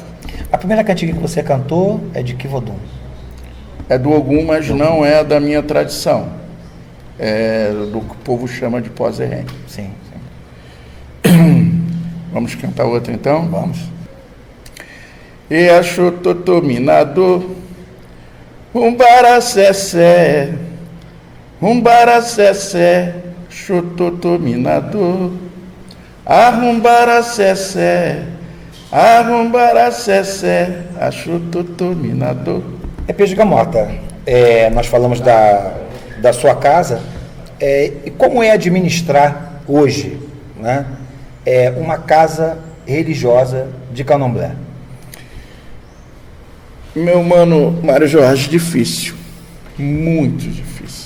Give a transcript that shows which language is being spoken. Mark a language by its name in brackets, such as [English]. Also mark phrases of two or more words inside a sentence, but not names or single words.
[Portuguese] A primeira cantiga que você cantou é de que Vodun? É do Ogum, mas não é da minha tradição. É do que o povo chama de Pozerém. Sim. Vamos cantar outra então? Vamos. [Yoruba] E acho totominado, umbaracessé, chutotominado, arrumbaracessé, achutotominado. [Portuguese] Pejigamota, nós falamos da sua casa, e como é administrar hoje, né, uma casa religiosa de candomblé? Meu mano Mário Jorge, difícil, muito difícil.